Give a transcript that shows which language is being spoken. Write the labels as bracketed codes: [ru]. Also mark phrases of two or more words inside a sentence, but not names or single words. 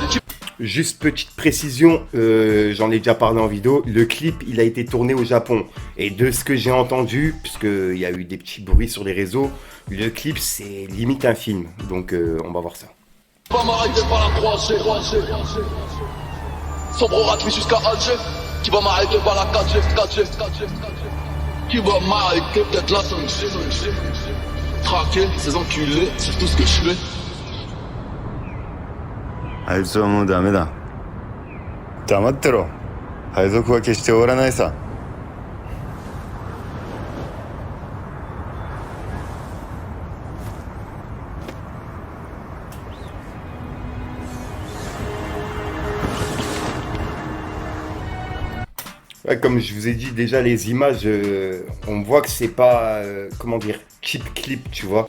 [fr] Juste petite précision, j'en ai déjà parlé en vidéo, le clip il a été tourné au Japon et de ce que j'ai entendu, puisqu'il y a eu des petits bruits sur les réseaux, le clip c'est limite un film, donc on va voir ça. Pas m'arrêter par la 3G. Sombre raclé jusqu'à Alger. Qui va m'arrêter par la 4G. Qui va m'arrêter peut-être la 5G. Traquer ces enculés, c'est tout ce que je fais. [ja] あいつはもうダメだ。黙ってろ。配属は決して終わらないさ。 [fr] Ouais, comme je vous ai dit déjà, les images, on voit que c'est pas, comment dire, [en] cheap clip, [fr] tu vois.